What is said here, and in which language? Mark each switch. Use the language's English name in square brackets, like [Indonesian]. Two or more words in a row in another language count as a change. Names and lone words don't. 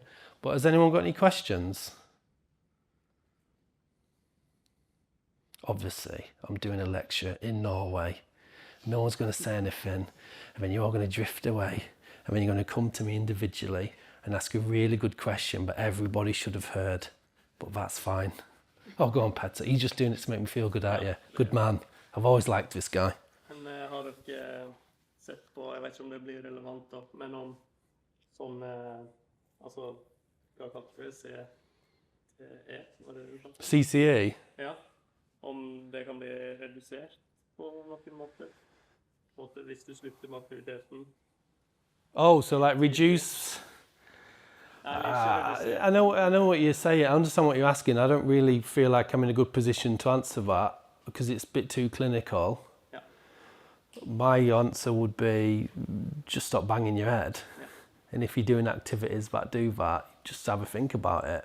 [English] But has anyone got any questions? Obviously, I'm doing a lecture in Norway. No one's going to say anything, and then you're all going to drift away, and then you're going to come to me individually and ask a really good question, but everybody should have heard. But that's fine. Oh, go on, Petter. You're just doing it to make me feel good, aren't you? Good man. I've always liked this guy. [Norwegian] Men har dere sett på, jeg vet ikke om det blir relevant da, men om som, altså, du har kalt det for å se var det du snakket om? CCE? Ja, om det kan bli redusert på noen måter. Hvis du slutter med aktiviteten. [English] Oh, so like reduce... [Norwegian] Eller ikke redusert. [English] I know what you're saying. I understand what you're asking. I don't really feel like I'm in a good position to answer that because it's a bit too clinical. Yeah. My answer would be just stop banging your head. Yeah. And if you're doing activities that do that, just have a think about it.